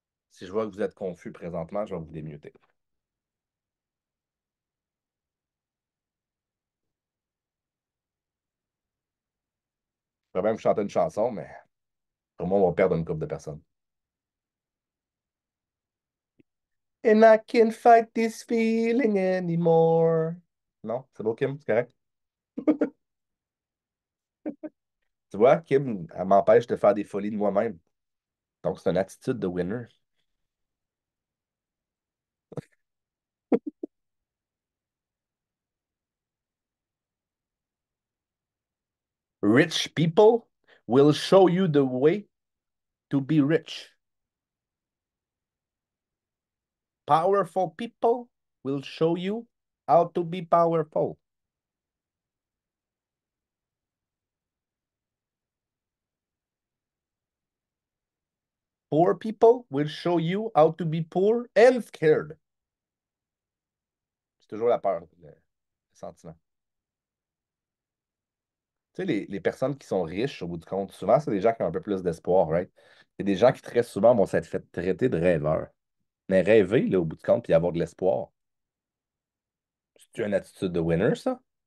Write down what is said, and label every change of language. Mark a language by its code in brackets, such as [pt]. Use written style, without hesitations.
[fr] Si je vois que vous êtes confus présentement, je vais vous démuter. Je pourrais même chanter une chanson, mais pour moi, on va perdre une couple de personnes. [en] And I can't fight this feeling anymore. [fr] Non, c'est beau, Kim, c'est correct? Tu vois, Kim, elle m'empêche de faire des folies de moi-même. Donc, c'est une attitude de winner. [en] Rich people will show you the way to be rich. Powerful people will show you how to be powerful. Poor people will show you how to be poor and scared. [fr] C'est toujours la peur, le sentiment. Tu sais, les personnes qui sont riches, au bout du compte, souvent, c'est des gens qui ont un peu plus d'espoir, right? C'est des gens qui, très souvent, vont s'être fait traiter de rêveurs. Mais rêver, là, au bout du compte, puis avoir de l'espoir, c'est une attitude de winner, ça?